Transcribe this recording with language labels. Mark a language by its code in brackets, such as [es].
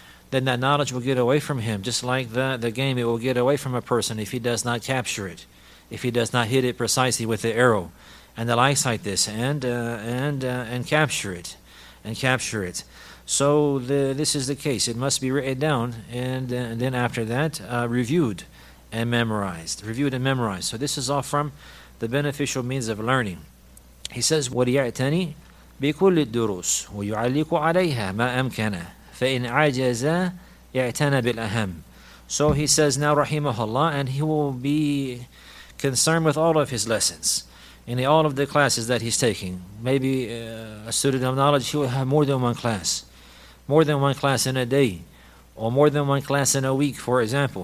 [en] Just like the game, it will get away from a person if he does not capture it, if he does not hit it precisely with the arrow and the likes like this, and capture it. So this is the case. It must be written down, and then after that reviewed and memorized. So this is all from the beneficial means of learning. [ar] He says, وَلْيَعْتَنِي بِكُلِّ الدُّرُوسِ وَيُعَلِّقُ عَلَيْهَا مَا أَمْكَنَ فَإِنْ عَجَزَ يَعْتَنَ بِالْأَهَمِ. [en] So he says now, rahimahullah, and he will be concerned with all of his lessons, in all of the classes that he's taking. Maybe a student of knowledge, he will have more than one class in a day, or more than one class in a week, for example.